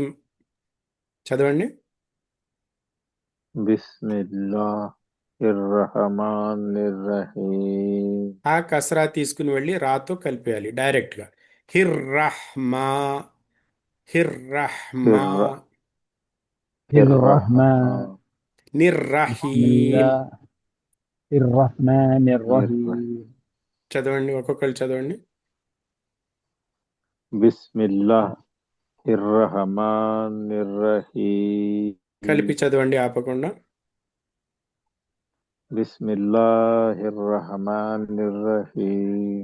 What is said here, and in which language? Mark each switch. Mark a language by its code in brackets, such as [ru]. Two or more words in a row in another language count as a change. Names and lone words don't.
[te] చదవండి. [ar] బిస్మిల్లాహిర్రహమానిర్రహీం. [te] ఆ కసరా తీసుకుని వెళ్ళి రాతో కలిపేయాలి డైరెక్ట్గా. [ar] هرحما، هرحما, హిర్ర الرحمن. హిర్రహమాన్ بسم నిర్రహీం. الله الرحمن నిర్ర الرحيم. [te] చదవండి, ఒక్కొక్కరు చదవండి. కలిపి [ar] బిస్మిల్లాహిర్రహమానిర్రహీం. [te] చదవండి ఆపకుండా. [ar] బిస్మిల్లాహిర్రహమానిర్రహీం.